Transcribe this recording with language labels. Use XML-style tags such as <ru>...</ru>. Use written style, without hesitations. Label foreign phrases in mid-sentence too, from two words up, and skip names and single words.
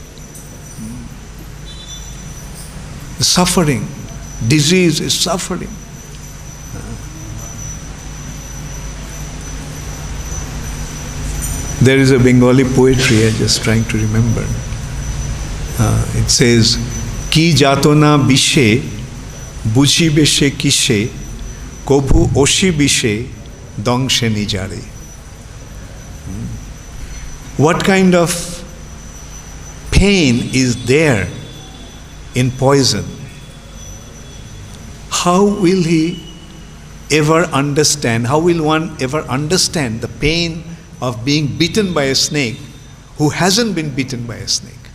<en>Suffering. Disease is suffering. There is a Bengali poetry, I'm just trying to remember. It says,</en> <bn>কী যাতনা বিষে, বুঝিবে সে কিসে, কভু আশীবিষে, দংশেনি যারে.</bn> <en>What kind of pain is there in poison? How will he ever understand, how will one ever understand the pain of being bitten by a snake who hasn't been bitten by a snake?</en>